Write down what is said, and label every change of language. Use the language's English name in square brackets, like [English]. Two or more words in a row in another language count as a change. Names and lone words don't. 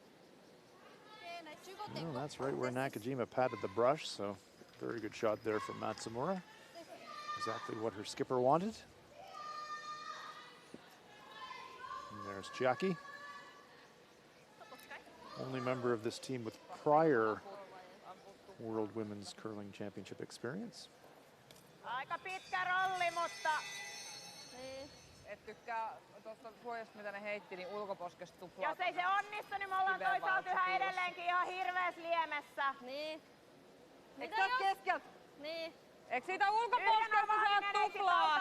[English] Well, that's right where Nakajima patted the brush, so very good shot there from Matsumura. Exactly what her skipper wanted. And there's Chiaki. Only member of this team with prior World Women's Curling Championship experience. [Finnish] Aika pitkä rolli, mutta... Et tykkää tuosta suojasta, mitä ne heitti, niin ulkoposkesta tuplaa. Jos ei se onnistu, niin me ollaan toisaalta yhä edelleenkin ihan hirveässä liemessä. Niin. Eikö sä oot keskeltä? Niin. Eikö siitä ulkoposkesta saa tuplaa?